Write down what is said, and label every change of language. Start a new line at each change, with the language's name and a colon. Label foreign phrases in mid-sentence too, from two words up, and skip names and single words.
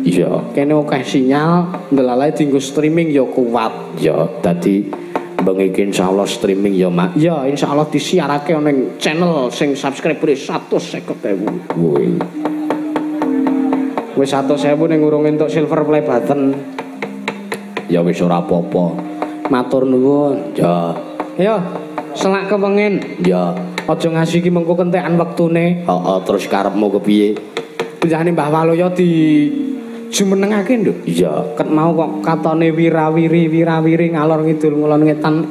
Javanese: Iya, kene akeh sinyal, ndelalah dienggo streaming ya kuat. Ya, dadi mbeng iki insyaallah streaming ya, Mak. Ya, insyaallah disiarake ning channel sing subscriber 150.000. Woi. Wis 100.000 ning urung entuk
English: silver play button.
Javanese: Ya wis ora apa-apa. Matur nuwun. Ya. Ayo, selak kepengin. Ya. Aja ngasih iki mengko kentekan wektune. Terus karepmu kepiye? Penjane Mbah Waloya di jumenengake, Nduk. Iya, ket mau kok katone wirawiri ngalor ngidul ngulon ngetan.